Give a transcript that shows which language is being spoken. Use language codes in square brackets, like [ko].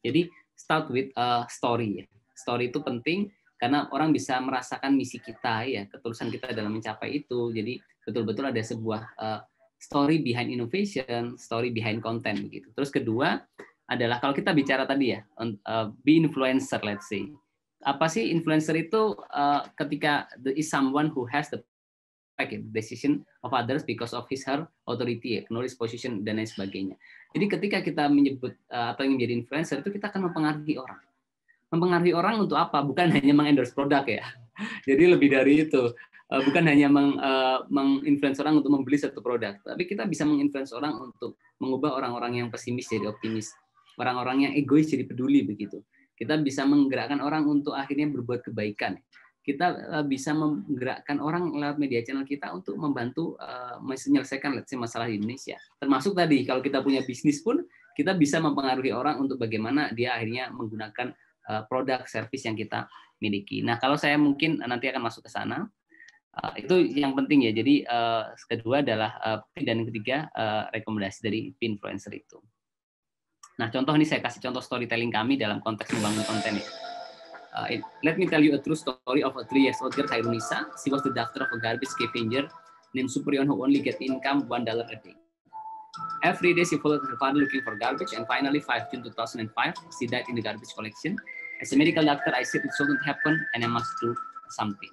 [id] Jadi [en] start with a story [id] ya. Story itu penting karena orang bisa merasakan misi kita ya, ketulusan kita dalam mencapai itu. Jadi betul-betul ada sebuah [en] story behind innovation, story behind content [id] begitu. Terus kedua adalah kalau kita bicara tadi ya, [en] be influencer let's say. [id] Apa sih influencer itu? Ketika [en] there is someone who has the decision of others because of his her authority, knowledge, position, [id] dan lain sebagainya. Jadi ketika kita menyebut atau yang menjadi influencer itu kita akan mempengaruhi orang. Mempengaruhi orang untuk apa? Bukan hanya mengendorse produk ya. Jadi lebih dari itu. Bukan hanya menginfluence orang untuk membeli satu produk, tapi kita bisa menginfluence orang untuk mengubah orang-orang yang pesimis jadi optimis, orang-orang yang egois jadi peduli begitu. Kita bisa menggerakkan orang untuk akhirnya berbuat kebaikan. Kita bisa menggerakkan orang lewat media channel kita untuk membantu menyelesaikan masalah di Indonesia. Termasuk tadi kalau kita punya bisnis pun kita bisa mempengaruhi orang untuk bagaimana dia akhirnya menggunakan produk service yang kita miliki. Nah kalau saya mungkin nanti akan masuk ke sana. Itu yang penting ya. Jadi kedua adalah dan ketiga rekomendasi dari influencer itu. Nah contoh ini saya kasih contoh storytelling kami dalam konteks membangun konten ya. [en] Let me tell you a true story of a 3-year-old girl, Hairunisa. She was the daughter of a garbage scavenger named Supriyon who only get income $1 a day. Every day she followed her father looking for garbage, and finally 5 June 2005 she died in the garbage collection. As a medical doctor, I said it shouldn't happen and I must do something.